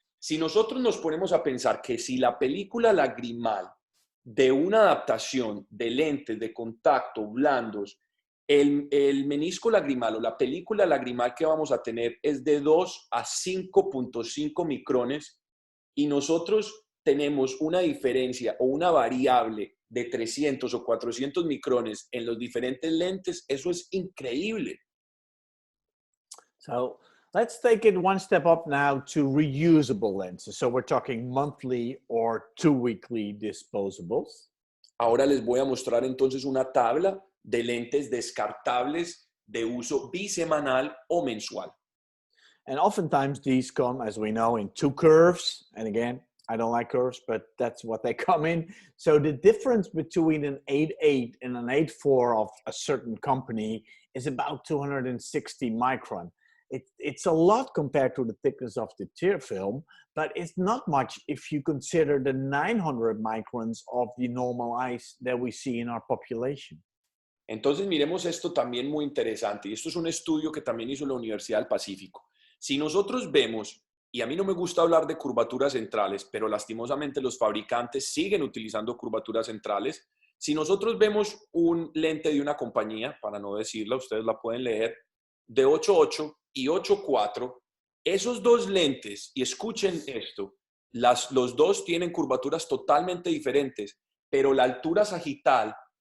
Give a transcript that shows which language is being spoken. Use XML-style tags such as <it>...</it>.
<es>Si nosotros nos ponemos a pensar que si la película lagrimal de una adaptación de lentes de contacto blandos, el menisco lagrimal o la película lagrimal que vamos a tener es de 2 a 5.5 micrones y nosotros tenemos una diferencia o una variable de 300 o 400 micrones en los diferentes lentes, eso es increíble.</es> <en>So let's take it one step up now to reusable lenses. So we're talking monthly or 2-weekly disposables.</en> <es>Ahora les voy a mostrar entonces una tabla de lentes descartables de uso bisemanal o mensual.</es> <en>And oftentimes these come, as we know, in 2 curves. And again, I don't like curves, but that's what they come in. So the difference between an 8.8 and an 8.4 of a certain company is about 260 micron. It's a lot compared to the thickness of the tear film, but it's not much if you consider the 900 microns of the normal eyes that we see in our population.</en> <es>Entonces miremos esto también muy interesante, y esto es un estudio que también hizo la Universidad del Pacífico. Si nosotros vemos, y a mí no me gusta hablar de curvaturas centrales, pero lastimosamente los fabricantes siguen utilizando curvaturas centrales. Si nosotros vemos un lente de una compañía, para no decirla, ustedes la pueden leer, de 8.8 y 8.4, esos dos lentes, y escuchen esto, los dos tienen curvaturas totalmente diferentes, pero la altura sagital</es>